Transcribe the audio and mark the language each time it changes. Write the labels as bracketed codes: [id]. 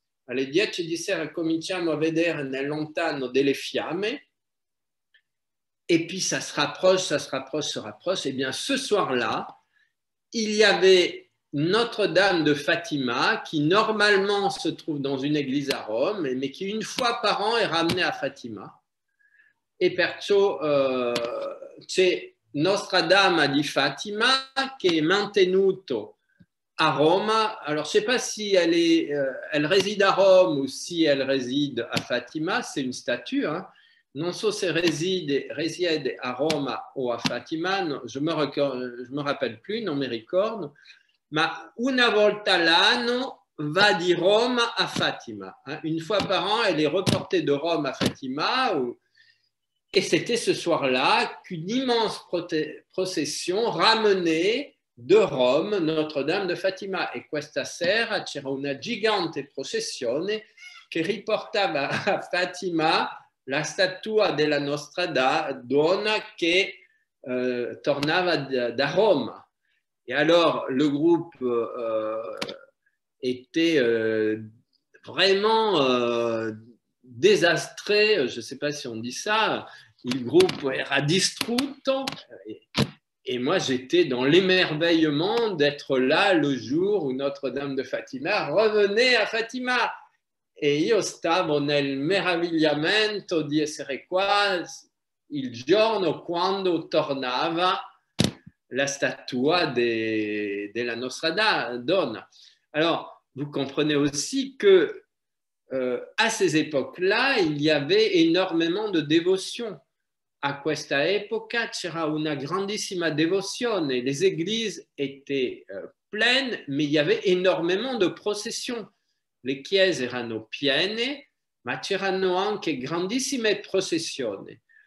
[it] Alle 10 di sera cominciamo a vedere nel lontano delle fiamme, [fr] et puis ça se rapproche, [it] ça se rapproche, se rapproche. [fr] Et bien ce soir-là, il y avait Notre-Dame de Fatima, qui normalement se trouve dans une église à Rome, mais qui une fois par an est ramenée à Fatima. [it] Et perciò c'è Nostra Dama di Fatima che è mantenuto [fr] à Rome. Alors, je ne sais pas si elle réside à Rome ou si elle réside à Fatima, c'est une statue. [it] Hein. Non so se risiede a Roma o a Fatima, [fr] je me rappelle plus, [it] non mi ricordo, ma una volta l'anno va di Rome à Fatima. Hein. [fr] Une fois par an, elle est reportée de Rome à Fatima. Et c'était ce soir-là qu'une immense procession ramenait de Rome Notre-Dame de Fatima. [it] E questa sera c'era una gigante processione che riportava a Fatima la statua della nostra donna che tornava da Rome. [fr] Et alors, le groupe était vraiment désastré, je ne sais pas si on dit ça, [it] il groupe era distrutto, [fr] et moi j'étais dans l'émerveillement d'être là le jour où Notre-Dame de Fatima revenait à Fatima. [it] E io stavo nel meravigliamento di essere qua il giorno quando tornava la statua della nostra donna. [fr] Alors, vous comprenez aussi que à ces époques-là, il y avait énormément de dévotion. [it] A questa epoca c'era una grandissima devozione. [fr] Les églises étaient pleines, mais il y avait énormément de processions. [it] Le chiese erano piene, ma c'erano anche grandissime processioni.